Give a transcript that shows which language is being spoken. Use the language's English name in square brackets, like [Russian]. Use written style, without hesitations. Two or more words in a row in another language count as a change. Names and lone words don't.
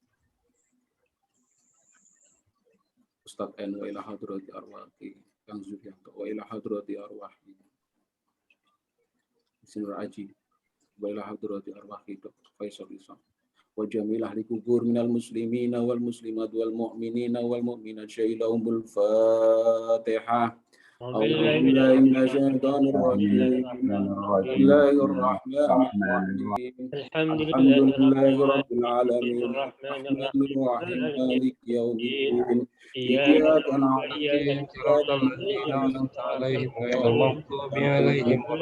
[Arabic] أستاذ N وإلى حضرة أرواح Kang Zulianto وإلى حضرة أرواح Sinur Aji وإلى حضرة أرواح Dr. Faisal Isam وجميع أهل القبور من المسلمين والمسلمات والمؤمنين والمؤمنات شاهدهم الفاتحة. أعوذ بالله من الشيطان الرجيم بسم الله الرحمن الرحيم الحمد لله رب العالمين الرحمن الرحيم مالك يوم الدين إياك نعبد صراط الذين أنعمت عليهم غير المغضوب عليهم ولا